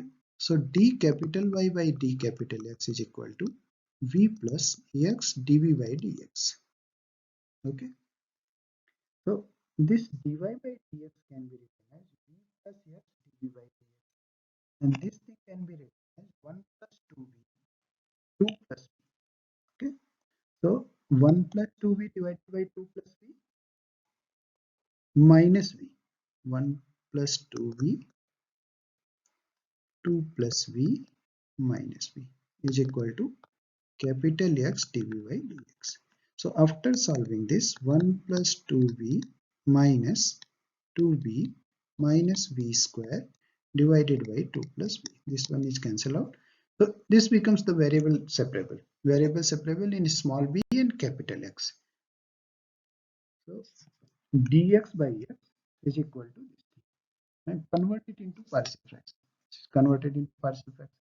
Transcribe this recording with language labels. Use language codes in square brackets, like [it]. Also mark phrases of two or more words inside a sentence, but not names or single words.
[en] So d capital Y by d capital X is equal to V plus X dV by dx. Okay. So this dy by dx can be written as V plus X dV by dx. And this thing can be written as 1 plus 2V, 2 plus V. Okay. So 1 plus 2V divided by 2 plus V minus V. 1 plus 2V, 2 plus V minus V is equal to capital X dV by dx. So after solving this, 1 plus 2V minus 2V minus V square divided by 2 plus V. This one is cancelled out. So this becomes the variable separable. Variable separable in small b and capital X. So dx by x is equal to this thing. And convert it into partial fraction. Converted into partial fraction.